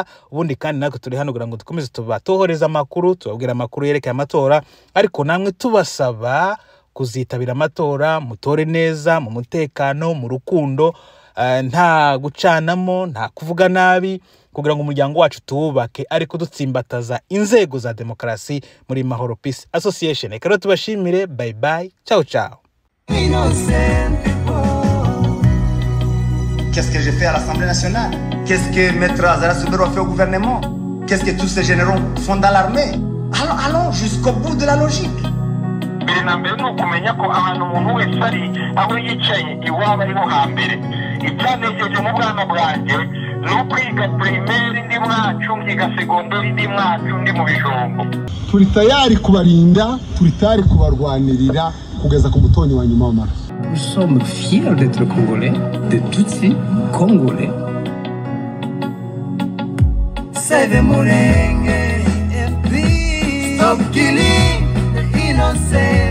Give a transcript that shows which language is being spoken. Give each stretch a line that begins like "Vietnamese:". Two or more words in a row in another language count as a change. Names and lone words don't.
Kinyarwanda: Ubundi kandi natwe turi hano kugira ngo dukomeze tubatohoreza amakuru, tubabwira amakuru yerekeye amatora, ariko namwe tubasaba kuzitabira amatora, mutore neza mu mutekano, mu rukundo, nta gucanamo, nta kuvuga nabi, kugira ngo umuryango wacu tuwubake ariko dutsimbataza inzego za demokarasi muri Mahoro Peace Association. Reka rero tubashimire,
English: bye bye,
Italian: ciao ciao.
French: Qu'est-ce que j'ai fait à l'Assemblée nationale? Qu'est-ce que Maître Azara Soubero a fait au gouvernement? Qu'est-ce que tous ces généraux font dans l'armée? Allons jusqu'au bout de la logique.
Kinyarwanda: Mbere no kumenya ko ahantu umuntu wese ari aho yicaye iwaba ariho hambere. Icyanejeje mu bwana bwanjye no kwiga primaire ndi mwacu, nkiga secondaire ndi mwacu, ndi mu bijombo. Turi tayari kubarinda, turi tayari kubarwanirira kugeza ku mutonyi wa nyuma w'amaraso.
French: Nous sommes fiers d'être congolais, de Tutsi congolais.
English: Save Murenge, stop killing the innocent.